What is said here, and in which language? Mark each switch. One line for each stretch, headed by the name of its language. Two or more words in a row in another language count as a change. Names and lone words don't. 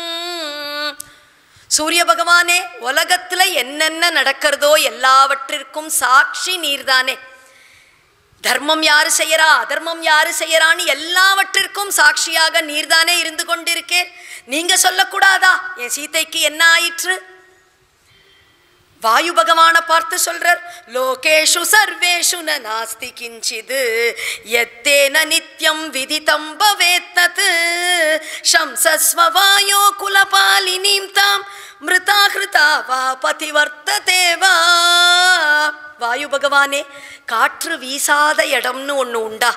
Tamil: சூரிய பகவானே, உலகத்துல என்னென்ன நடக்கிறதோ எல்லாவற்றிற்கும் சாட்சி நீர்தானே. தர்மம் யாரு செய்யறா அதர்மம் யாரு செய்யறான்னு எல்லாவற்றிற்கும் சாட்சியாக நீர்தானே இருந்து கொண்டிருக்கேன். நீங்க சொல்லக்கூடாதா என் சீதைக்கு என்ன ஆயிற்று? வாயு பகவானை பார்த்து சொல்றார்,
Sanskrit: लोकेषु सर्वेषु न नास्ति किञ्चित् यत्तेन नित्यं विदितं भवेत् तत् शंसस्व वायो कुलपालिनीं तां मृता हृता वा पथिवर्तते वा.
Tamil: வாயு பகவானே, காற்று வீசாத இடம்னு ஒன்று உண்டா?